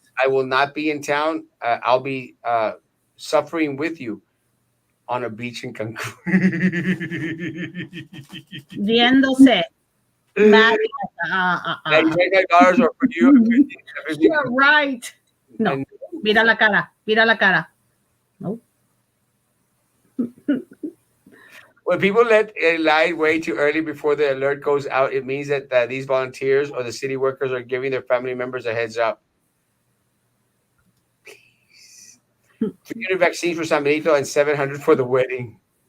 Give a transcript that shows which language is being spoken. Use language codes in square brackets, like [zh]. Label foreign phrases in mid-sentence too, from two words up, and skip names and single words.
[en] I will not be in town. I'll be suffering with you on a beach in Cancun. Viéndose. $99 are for you. You're right. [es] No. Mira la cara. Mira la cara. No. [en] When people let a line way too early before the alert goes out, it means that these volunteers or the city workers are giving their family members a heads up. Please. 300 vaccines for San Benito and 700 for the wedding.